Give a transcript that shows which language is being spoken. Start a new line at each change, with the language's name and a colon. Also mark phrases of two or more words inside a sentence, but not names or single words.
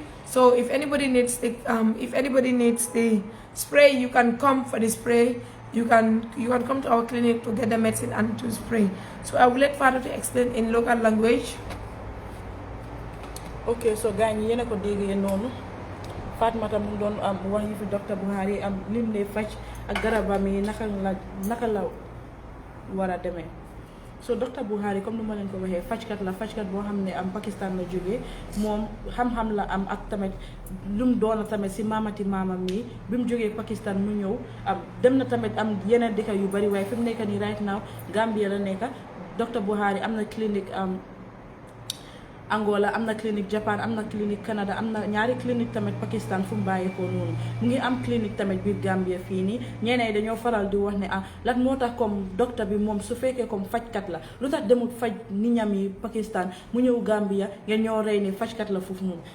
English: So if anybody needs the spray, you can come for the spray. You can come to our clinic to get the medicine and to spray. So I will let Father to explain in local language. Okay, so guys, you know what they know.
Wolof: Fatmata mu doon wax yi fi docteur Bukhari lim lay faj ak garabam yi naka la war a demee. So docteur Bukhari, comme nu ma leen ko waxee, fajkat boo xam ne Pakistan la jógee. Moom xam-xam la am ak tamit lum doona tamit si maamati maamam mi bi mu jógee Pakistan mu ñëw dem na tamit yeneen dëkk yu bari, waaye fi mu nekk nii
English: right now
Wolof: Gambia la nekk. Docteur Bukhari am na clinique Angola, am na clinique Japan, am na clinique Canada, am na ñaari clinique tamit Pakistan fu mu bàyyeekoo noonu. Mu ngi am clinique tamit biir Gambia fii nii. ñeneen dañoo faral di wax ne lan moo tax comme docteur bi moom su fekkee comme fajkat la lu tax demul faj nit ñam yi Pakistan mu ñëw Gambia ngeen ñoo rey ni fajkat la foofu noonu.